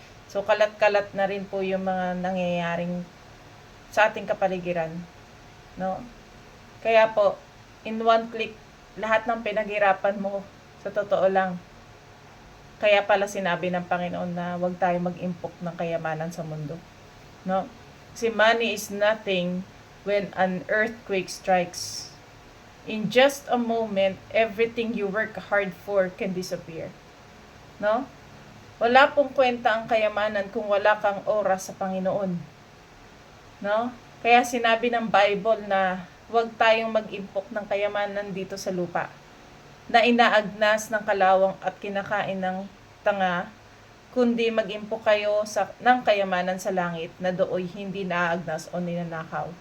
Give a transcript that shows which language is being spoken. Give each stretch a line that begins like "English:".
Filipino: So, kalat-kalat na rin po yung mga nangyayaring sa ating kapaligiran, no? Kaya po,
English: in one click,
Filipino: lahat ng pinaghirapan mo, sa totoo lang. Kaya pala sinabi ng Panginoon na huwag tayo mag-impok ng kayamanan sa mundo, no?
English: Si money is nothing when an earthquake strikes. In just a moment, everything you work hard for can disappear, no?
Filipino: Wala pong kwenta ang kayamanan kung wala kang oras sa Panginoon, no? Kaya sinabi ng Bible na huwag tayong mag-impok ng kayamanan dito sa lupa, na inaagnas ng kalawang at kinakain ng tanga, kundi mag-impok kayo ng kayamanan sa langit na dooy hindi naaagnas o ninanakaw.